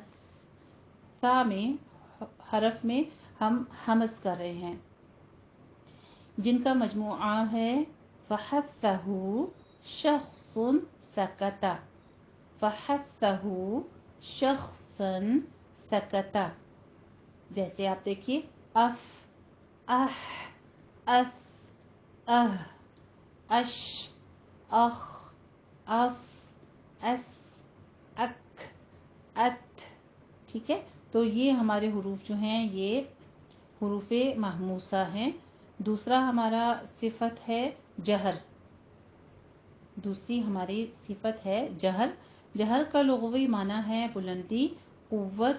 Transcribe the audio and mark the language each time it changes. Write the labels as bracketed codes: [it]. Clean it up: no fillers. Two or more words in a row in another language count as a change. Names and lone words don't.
[ur] سا میں حرف میں ہم ہمز کر رہے ہیں، جن کا مجموعہ ہے [ar] فحثه شخص سكت، فحثه شخص سكت. [ur] جیسے آپ دیکھیے اف, अह, अस, अह, अश, अख, अस, अस, अक, अत। ٹھیک ہے، تو یہ ہمارے حروف جو ہیں یہ حروفِ مہموسہ ہیں. دوسرا ہمارا صفت ہے جہر. دوسری ہماری صفت ہے جہر. جہر کا لغوی معنی ہے بلندی، قوت.